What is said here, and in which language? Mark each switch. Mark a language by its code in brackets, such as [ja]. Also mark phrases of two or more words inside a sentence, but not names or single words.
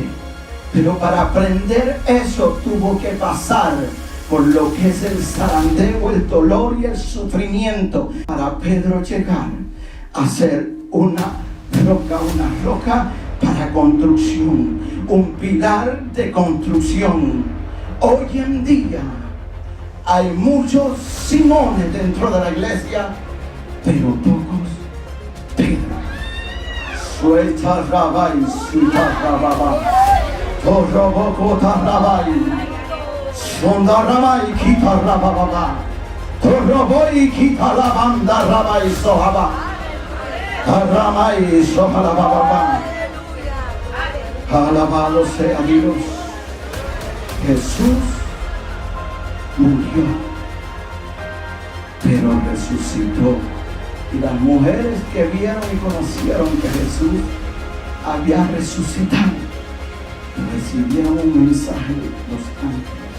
[es] Pero para aprender eso tuvo que pasar por lo que es el zarandeo, el dolor y el sufrimiento, para Pedro llegar a ser una roca para construcción, un pilar de construcción. Hoy en día hay muchos Simones dentro de la iglesia, pero pocos Pedro. Suelta rabai, suelta rababa, torrobocota rabai. Sonda Ramai Kita Rababa, Torroboy Kita Lavanda Rabai Sohaba, Ramai Sohalababa. Alabado sea Dios. Jesús murió, pero resucitó. Y las mujeres que vieron y conocieron que Jesús había resucitado, recibieron un mensaje de los ángeles.